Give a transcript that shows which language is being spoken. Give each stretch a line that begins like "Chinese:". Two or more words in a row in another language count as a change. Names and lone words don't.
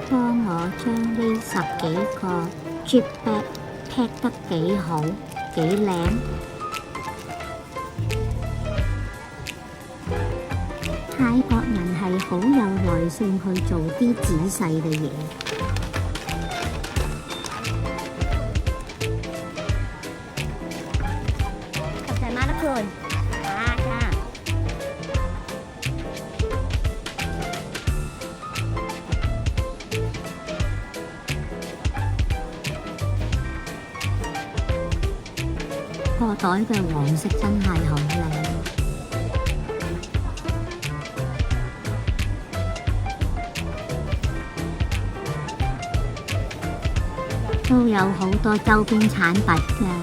Cantonese: 幫我將呢10幾個
English: Drip Bag pack
Cantonese: 得幾好，幾靚。泰國人係好有耐性去做啲仔細嘅嘢。
Thai: ขอบใจมากนะคุณจ้า
Cantonese: 個袋嘅黃色真係好靚，都有好多周邊產品嘅。